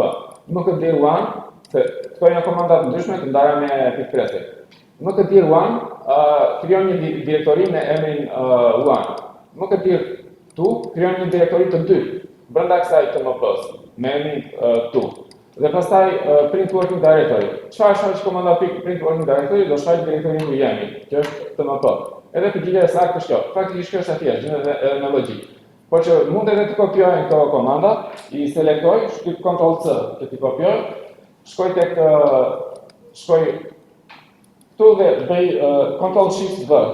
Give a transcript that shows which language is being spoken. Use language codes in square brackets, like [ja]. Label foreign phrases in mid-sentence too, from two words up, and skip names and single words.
[sq] mkdir1, këto janë komanda të ndryshme të ndara me pikë. mkdir1 krijon një direktori me emrin 1. mkdir2 krijon një direktori të dytë brenda kësaj tmp-s me emrin 2. Dhe pastaj [en] print working directory. [sq] Çfarë është komanda [en] print working directory? [sq] Do shfaq direktorin ku jemi, që është tmp. Edhe përgjigjja e saktë është kjo. Faktikisht kjo është e thjeshtë, edhe me logjik. Por që mund edhe të kopjoj këto komanda, i selektoj, shtyp Ctrl C që t'i kopjoj, shkoj këtu dhe bëj Ctrl Shift V.